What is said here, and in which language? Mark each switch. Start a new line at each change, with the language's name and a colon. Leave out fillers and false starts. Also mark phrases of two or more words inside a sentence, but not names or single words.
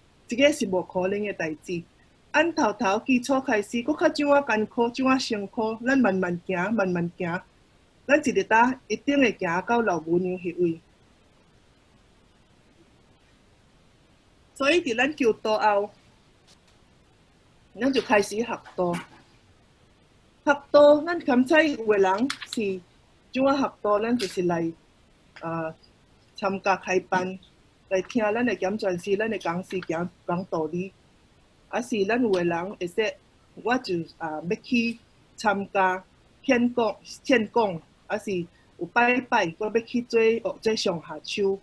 Min Nan Chinese: 这个是无可能的代志。按头基础开始，佫较怎啊艰苦，怎啊辛苦，咱慢慢行，咱一日搭一定会行到老母娘迄位。所以伫咱求道后，咱就开始学道。学道，咱刚才有个人是怎啊学道，咱就是来参加开班。来听咱的检传师、咱的讲师讲道理，还是咱有个人会说，我就要去参加献讲，还是有拜拜，我要去做上下手。